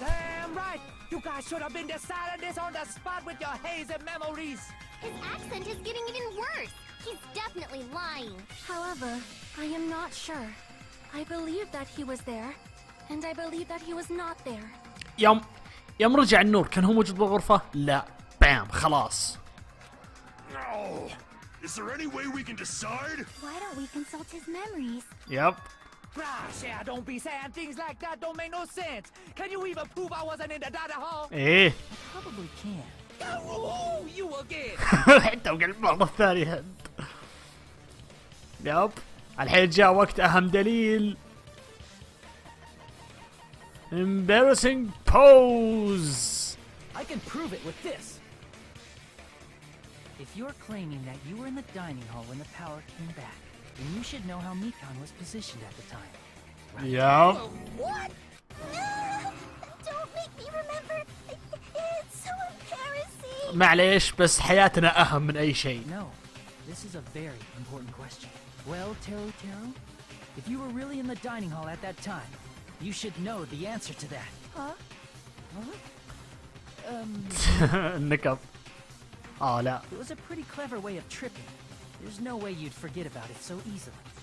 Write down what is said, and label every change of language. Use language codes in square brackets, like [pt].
[en] Damn right. You guys should have been deciding this on the spot with your hazy memories. His accent is getting even worse. He's definitely lying. However, I am not sure. I believe that he was there, and I believe that he was not there. [ar] يوم رجع النور كان هو موجود بالغرفة؟ لا. بام خلاص. [en] No. Is there any way we can decide? Why don't we consult his memories? Yep. Gosh, yeah, don't be saying things like that. Don't make no sense. Can you even prove I wasn't in the data hall? [ar] ايه [en] Probably can. Oh, you again. [ar] حتى وقع المرة الثانية. يب الحين جاء وقت أهم دليل. [en] Embarrassing pose. I can prove it with this. If you're claiming that you were in the dining hall when the power came back, then you should know how Mikan was positioned at the time. Yep. What? No! Don't make me remember. It's so embarrassing. [ar] معليش بس حياتنا أهم من أي شيء. [en] No, this is a very important question. Well, Teru, if you were really in the dining hall at that time, you should know the answer to that. Huh? [ar] النكب. لا. [en] It was a pretty clever way of tripping. There's no way you'd forget about it so easily.